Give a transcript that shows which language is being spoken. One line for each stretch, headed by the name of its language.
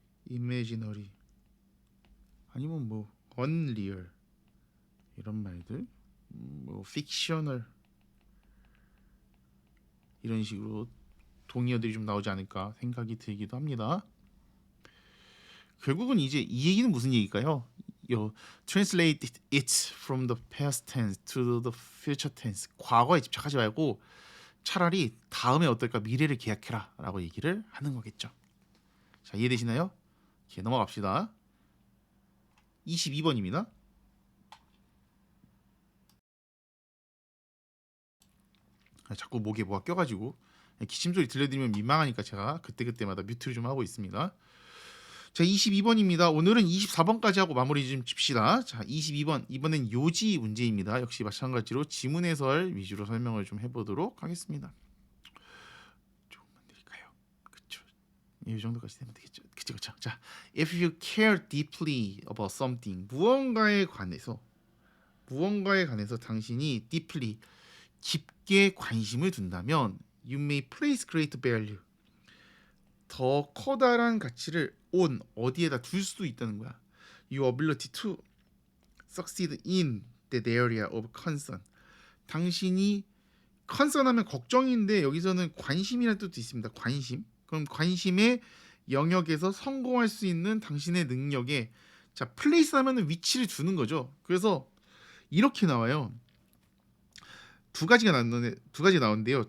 Korean: imaginary 아니면 뭐 unreal 이런 말들, 뭐 fictional 이런 식으로 동의어들이 좀 나오지 않을까 생각이 들기도 합니다. 결국은 이제 이 얘기는 무슨 얘기일까요?
English: Translate it from the past tense to the future tense.
Korean: 과거에 집착하지 말고 차라리 다음에 어떨까, 미래를 기약해라 라고 얘기를 하는 거겠죠. 자, 이해되시나요? 이렇게 넘어갑시다. 22번입니다. 자꾸 목에 뭐가 껴가지고 기침소리 들려드리면 민망하니까 제가 그때그때마다 뮤트를 좀 하고 있습니다. 자, 22번입니다. 오늘은 24번까지 하고 마무리 좀 칩시다. 자, 22번. 이번엔 요지 문제입니다. 역시 마찬가지로 지문 해설 위주로 설명을 좀 해보도록 하겠습니다. 조금만 드릴까요? 그쵸. 이 정도까지 되면 되겠죠. 그쵸.
English: 자, if you care deeply about something,
Korean: 무언가에 관해서 무언가에 관해서 당신이 deeply 깊게 관심을 둔다면
English: you may place great value
Korean: 더 커다란 가치를 on 어디에다 둘 수도 있다는 거야.
English: Your ability to succeed in that area of concern.
Korean: 당신이 concern하면 걱정인데 여기서는 관심이라는 뜻도 있습니다. 관심. 그럼 관심의 영역에서 성공할 수 있는 당신의 능력에 자 place 하면은 위치를 두는 거죠. 그래서 이렇게 나와요. 두 가지 나오는데요.